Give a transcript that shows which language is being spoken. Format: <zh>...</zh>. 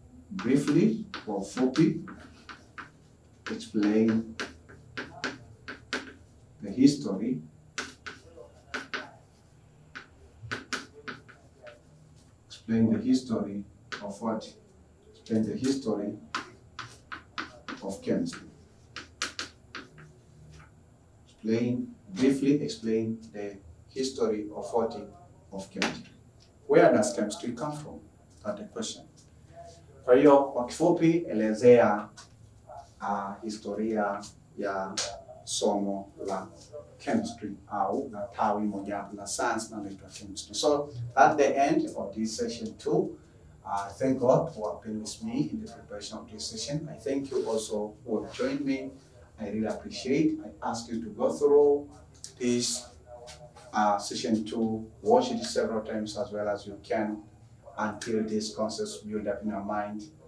<en>Briefly, for fupi, explain the history of what? Explain the history of chemistry. Briefly explain the history of what? Of chemistry. Where does chemistry come from? That's the question.</en> <sw>Kwa hiyo kwa kifupi elezea historia ya somo la chemistry au na tawi moja la science linaloitwa chemistry.</sw> <en>So at the end of this session 2, thank God for being with me in the preparation of this session. I thank you also who have joined me. I really appreciate. I ask you to go through this session 2, watch it several times as well as you can until these concepts build up in your mind.</en>